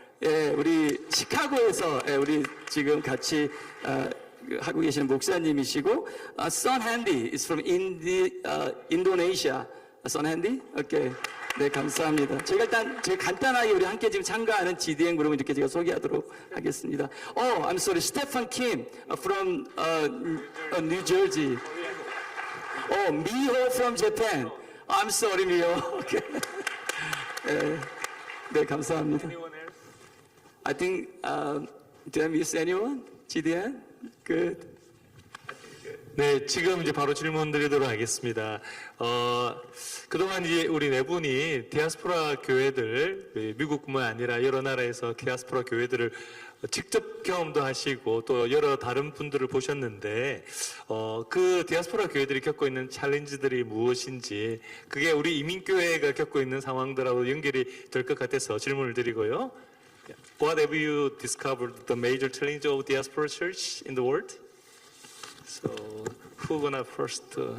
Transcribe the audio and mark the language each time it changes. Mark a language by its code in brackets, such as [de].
[ko] 예, 우리 시카고에서 우리 지금 같이 하고 계시는 목사님이시고, [en] Son Handy is from Indonesia. [ko] Son Handy? 오케이. 네, 감사합니다. 제가 간단하게 우리 함께 지금 참가하는 GDN 그룹을 이렇게 제가 소개하도록 하겠습니다. [en] I'm sorry, Stefan Kim from New Jersey. Miho from Japan. I'm sorry, Miho. Okay. [ko] 네, 감사합니다. [en] I think, did I miss anyone? GDN? Good. [ko] 네, 지금 이제 바로 질문 드리도록 하겠습니다. 그동안 이제 우리 네 분이 디아스포라 교회들, 미국뿐만 아니라 여러 나라에서 디아스포라 교회들을 직접 경험도 하시고 또 여러 다른 분들을 보셨는데, 그 디아스포라 교회들이 겪고 있는 챌린지들이 무엇인지, 그게 우리 이민교회가 겪고 있는 상황들하고 연결이 될 것 같아서 질문을 드리고요. [en] What have you discovered the major challenge of diaspora church in the world? So, who gonna first?